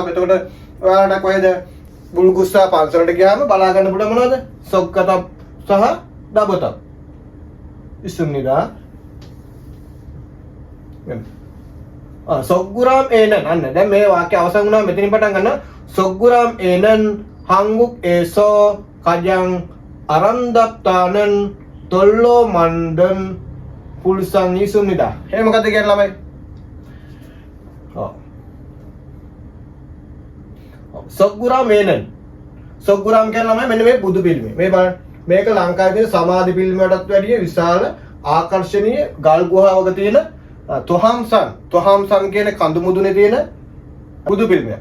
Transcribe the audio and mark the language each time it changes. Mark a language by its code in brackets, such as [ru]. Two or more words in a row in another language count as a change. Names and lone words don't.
[si] එතකොට ඔයාලට කොහෙද බුල්ගුස්සා පන්සලට ගියාම බලා ගන්න පුළුවන් මොනවද සොක්කතබ් සහ දබුතබ් ඉසුම්නිදා. [ko] 석굴암 에는 [si] අන්න දැන් මේ වාක්‍ය අවසන් වුණා. මෙතනින් පටන් ගන්න [ko] 석굴암 에는 한국 에서 가장 아름답다는 돌로 만든 불상이 있습니다. [si] එහෙනම් මොකද කියන්නේ ළමයි? ඔව්. [ko] 석굴암 에는. [si] සොග්ගුරාම් කියන ළමයි මෙන්න මේ බුදු පිළිමය. මේ බලන්න. මේක ලංකාවේ තියෙන සමාධි පිළිමයටත් වැඩිය විශාල ආකර්ශනීය ගල් ගුහාවක තියෙන තොහාම්සන් කියන කඳු මුදුනේ තියෙන බුදු පිළිමයක්.